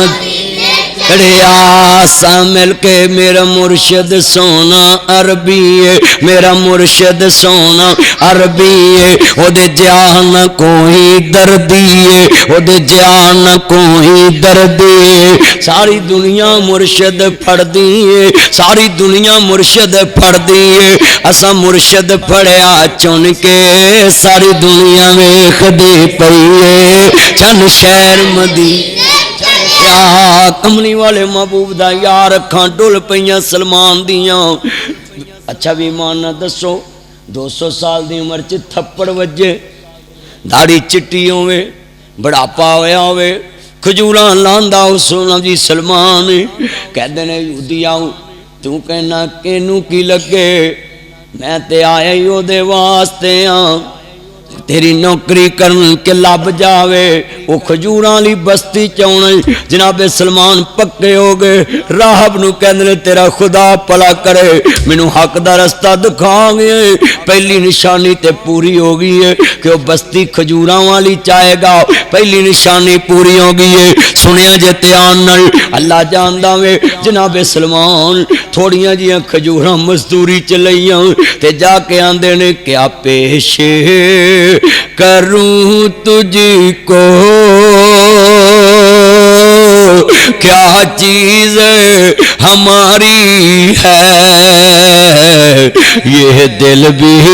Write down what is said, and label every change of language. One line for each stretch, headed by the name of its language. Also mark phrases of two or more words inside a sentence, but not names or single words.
Punjabi: کڑیا سا مل کے میرا مرشد سونا عربی ہے میرا مرشد سونا عربی ہے او دے جان کوئی دردی ہے او دے جان کوئی دردی ہے ساری دنیا مرشد پڑھ دی ہے ساری دنیا مرشد پڑھ دی ہے اسا مرشد پڑھیا چن کے ساری دنیا ویکھ دی پئی ہے چن شہر مدینے یا کملی والے محبوب دا یار اکھاں ڈول پئیاں سلمان دیاں اچھا بھی ایمان نہ دسو 200 سال دی عمر چ تھپڑ وجے داڑھی چٹی ہوے بڑھاپا ہویا ہوے کھجوراں لاندا سونا جی سلمان کہندے نے یہودی آؤ تو کہنا کینوں کی لگے میں تے آیا ہی او دے واسطے ہاں تیری نوکری کرن کے لب جاوے وہ کھجوراں والی بستی چونے جناب سلمان پکے ہو گئے راہب نو کہندے تیرا خدا پلا کرے مینوں حق دا رستہ دکھا گئے پہلی نشانی تے پوری ہو گئی ہے کہ وہ بستی کھجوراں والی چاہے گا پہلی نشانی پوری ہو گئی ہے سنیا جے دھیان نال اللہ جاندا وے جناب سلمان تھوڑیاں جیاں کھجوراں مزدوری چ لئیاں تے جا کے آندے نے
Urdu: کیا پیش کروں تجھ کو کیا چیز ہماری ہے یہ دل بھی